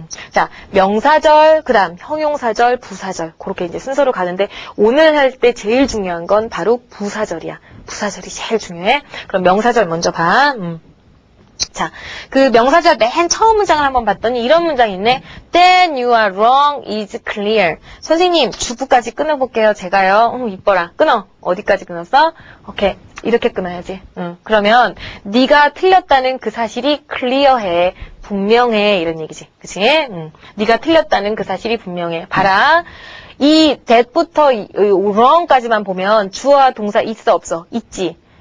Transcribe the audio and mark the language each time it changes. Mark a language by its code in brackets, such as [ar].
[ko] 자, 명사절, 그 다음 형용사절, 부사절. 그렇게 이제 순서로 가는데 오늘 할 때 제일 중요한 건 바로 부사절이야. 부사절이 제일 중요해. 그럼 명사절 먼저 봐. 자, 그 명사절 맨 처음 문장을 한번 봤더니 이런 문장이 있네. [en] Then you are wrong is clear. [ko] 선생님, 주부까지 끊어볼게요. 제가요. 이뻐라. 끊어. 어디까지 끊었어? 오케이. 이렇게 끊어야지. 그러면 네가 틀렸다는 그 사실이 clear해. 분명해. 이런 얘기지. 그치? 네가 틀렸다는 그 사실이 분명해. 봐라. 이 that부터 wrong까지만 보면 주어와 동사 있어 없어? 있지.